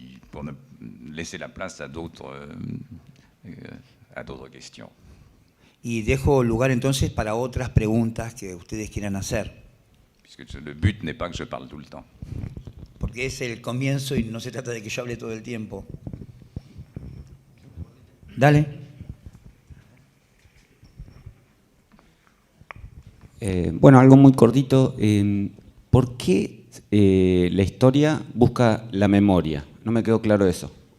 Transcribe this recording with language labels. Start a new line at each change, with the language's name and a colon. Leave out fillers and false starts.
French: pour ne laisser la place à d'autres questions.
Spanish: y dejo lugar entonces para otras preguntas que ustedes quieran hacer,
French: Puisque le but n'est pas que je parle tout le temps.
Spanish: porque es el comienzo y no se trata de que yo hable todo el tiempo. Dale. Bueno, algo muy cortito. ¿Por qué la historia busca la memoria? No me quedó claro eso.